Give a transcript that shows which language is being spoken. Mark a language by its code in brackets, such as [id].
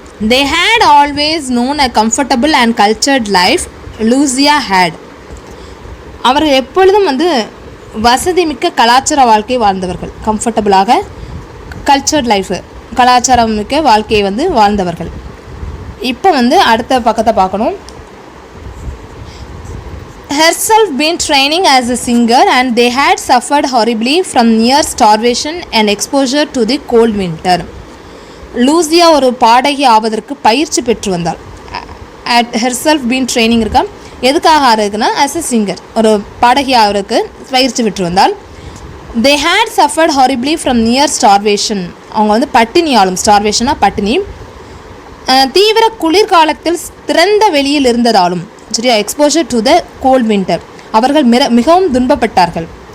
[en] They had always known a comfortable and cultured life. Lucia had. [ta] அவர்கள் எப்பொழுதும் வந்து வசதி மிக்க கலாச்சார வாழ்க்கை வாழ்ந்தவர்கள். கம்ஃபர்டபுளாக கல்ச்சர்ட் லைஃபு, கலாச்சாரம் மிக்க வாழ்க்கையை வந்து வாழ்ந்தவர்கள். இப்போ வந்து அடுத்த பக்கத்தை பார்க்கணும். [en] Herself been training as a singer and they had suffered horribly from near starvation and exposure to the cold winter. [ta] Lucia ஒரு பாடகி ஆவதற்கு பயிற்சி பெற்று வந்தாள். [en] at herself been training [ta] இருக்கா, எதுக்காக இருக்குன்னா [en] as a singer [ta] ஒரு பாடகி ஆவதற்கு பயிற்சி பெற்று வந்தால். [en] They had suffered horribly from near starvation. [ta] அவங்க வந்து பட்டினியாலும், ஸ்டார்வேஷனாக பட்டினி, தீவிர குளிர்காலத்தில் திறந்த வெளியில் இருந்ததாலும், சரியா, [en] exposure to the cold winter, [ta] அவர்கள் மிகவும் துன்பப்பட்டார்கள்.